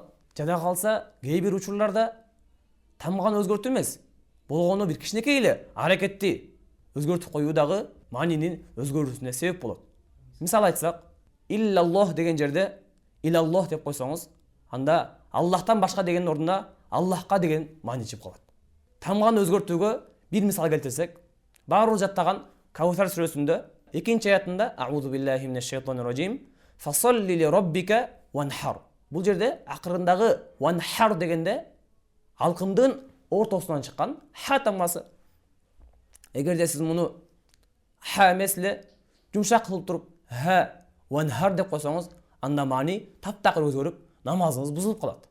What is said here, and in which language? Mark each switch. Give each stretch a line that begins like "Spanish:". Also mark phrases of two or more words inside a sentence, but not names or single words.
Kyrgyz: Жада калса кээ бир учурларда тамганы өзгөртүү эмес, болгону бир кичинекей эле аракетти өзгөртүп коюу дагы маанинин өзгөрүүсүнө себеп болот. Мисал айтсак, иллаллох деген жерде илаллох деп койсоңуз, анда Аллахтан башка деген ордуна Аллахка деген маани чыгып калат. Тамганы өзгөртүүгө бир мисал келтирсек, баарыбыз жаттаган Каусар сүрөсүндө 2-аятында
Arabic: أعوذ بالله من الشيطان الرجيم فصل لربك وانحر.
Kyrgyz: Бул жерде акырындагы ванхар дегенде алкымдын ортосунан чыккан ха тамгасы. Эгерде сиз муну ха эмес эле жумшак кылып туруп
Arabic: ها وانحر
Kyrgyz: деп койсоңуз, анда маани таптакыр өзгөрүп, намазыңыз бузулуп калат.